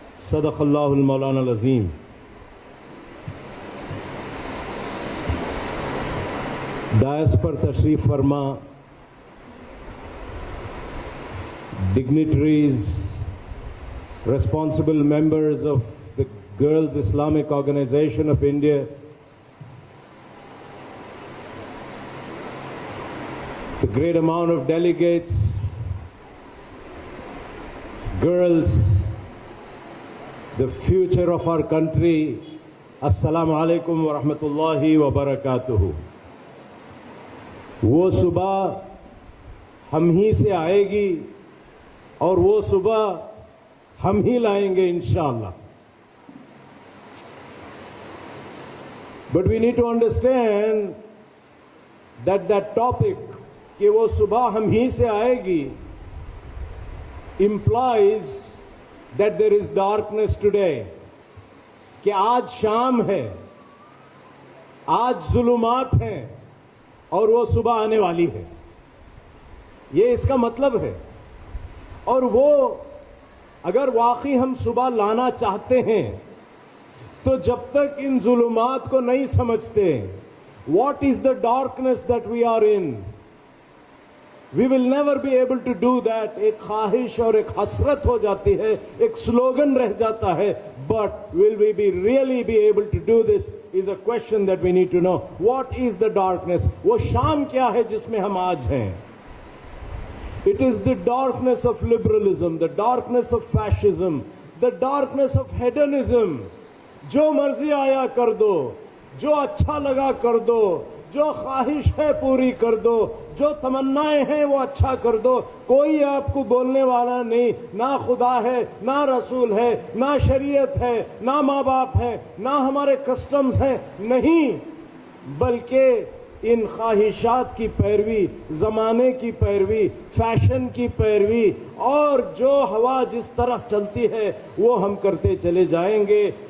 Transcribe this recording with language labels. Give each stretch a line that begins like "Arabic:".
Arabic: صدق اللہ المولانا العظیم.
Urdu: ڈائس پر تشریف فرما dignitaries,
English: responsible members of the Girls Islamic Organization of India, the great amount of delegates, girls, the future of our country, Assalamu alaikum wa rahmatullahi wa barakatuhu.
Urdu: وہ صبح ہم ہی سے آئے گی اور وہ صبح ہم ہی لائیں گے انشاءاللہ.
English: But we need to understand that topic
Urdu: کہ وہ صبح ہم ہی سے آئے گی
English: implies that there is darkness today,
Urdu: کہ آج شام ہے, آج ظلمات ہیں اور وہ صبح آنے والی ہے. یہ اس کا مطلب ہے. اور وہ اگر واقعی ہم صبح لانا چاہتے ہیں تو جب تک ان ظلمات کو نہیں سمجھتے,
English: what is the darkness that we are in, we will never be able to do that.
Urdu: ایک خواہش اور ایک حسرت ہو جاتی ہے, ایک سلوگن رہ جاتا ہے,
English: but will we really be able to do this is a question that we need to know. What is the darkness?
Urdu: وہ شام کیا ہے جس میں ہم آج ہیں؟
English: It is the darkness of liberalism, the darkness of fascism, the darkness of hedonism.
Urdu: جو مرضی آیا کر دو, جو اچھا لگا کر دو, جو خواہش ہے پوری کر دو, جو تمنائیں ہیں وہ اچھا کر دو. کوئی آپ کو بولنے والا نہیں. نہ خدا ہے, نہ رسول ہے, نہ شریعت ہے, نہ ماں باپ ہے, نہ ہمارے کسٹمز ہیں, نہیں, بلکہ ان خواہشات کی پیروی, زمانے کی پیروی, فیشن کی پیروی, اور جو ہوا جس طرح چلتی ہے وہ ہم کرتے چلے جائیں گے.